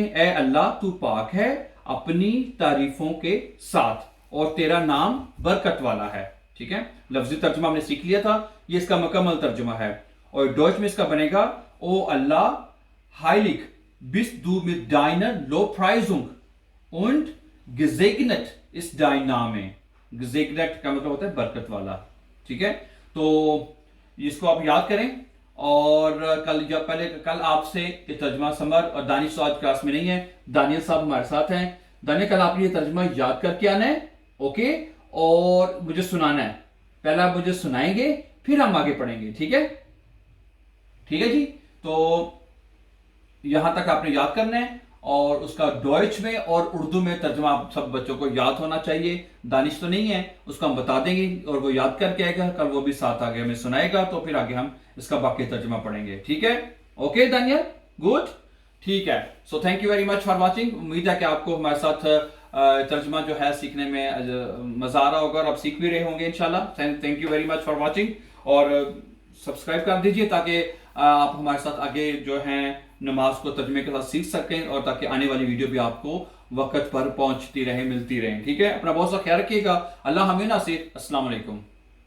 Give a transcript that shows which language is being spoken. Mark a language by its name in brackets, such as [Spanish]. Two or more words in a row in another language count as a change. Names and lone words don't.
[Hindi] ए अल्लाह तू पाक है अपनी तारीफों के साथ, और तेरा नाम बरकत वाला है। ठीक है, लफ्जी तर्जुमा हमने सीख लिया था, ये इसका मुकम्मल तर्जुमा है। और डॉइच में इसका बनेगा [German] O Allah heilig bist du mit deiner Lobpreisung und gesegnet ist dein Name. [Hindi] gesegnet का मतलब होता है बरकत वाला। ठीक है, तो इसको आप याद करें। और कल आपसे ये तर्जुमा समर और दानिश तो आज क्लास में नहीं है, दानियल साहब हमारे साथ हैं। दानियल, कल आप ये तर्जुमा याद करके आना है, ओके, और मुझे सुनाना है। पहले आप मुझे सुनाएंगे, फिर हम आगे पढ़ेंगे। ठीक है, ठीक है जी। तो यहां तक आपने याद करना है, और उसका डॉइच में और उर्दू में तर्जुमा आप सब बच्चों को याद होना चाहिए। दानिश तो नहीं है, उसको हम बता देंगे और वो याद करके आएगा, कल वो भी साथ आगे हमें सुनाएगा, तो फिर आगे हम इसका बाकी तर्जुमा पढ़ेंगे। ठीक है, ओके दानियल, गुड, ठीक है। [English] so thank you very much for watching. [Hindi] उम्मीद है कि आपको हमारे साथ तर्जुमा जो है सीखने में मजा आ रहा होगा, और आप सीख भी रहे होंगे इंशाल्लाह। [English] thank you very much for watching, [Hindi] और सब्सक्राइब कर दीजिए ताकि आप हमारे साथ आगे जो है नमाज को तर्जुमे के साथ सीख सकें, और ताकि आने वाली वीडियो भी आपको वक्त पर पहुंचती रहे, मिलती रहे। ठीक है, अपना बहुत सा ख्याल रखिएगा। अल्लाह हमें ना से। [Arabic] السلام عليكم.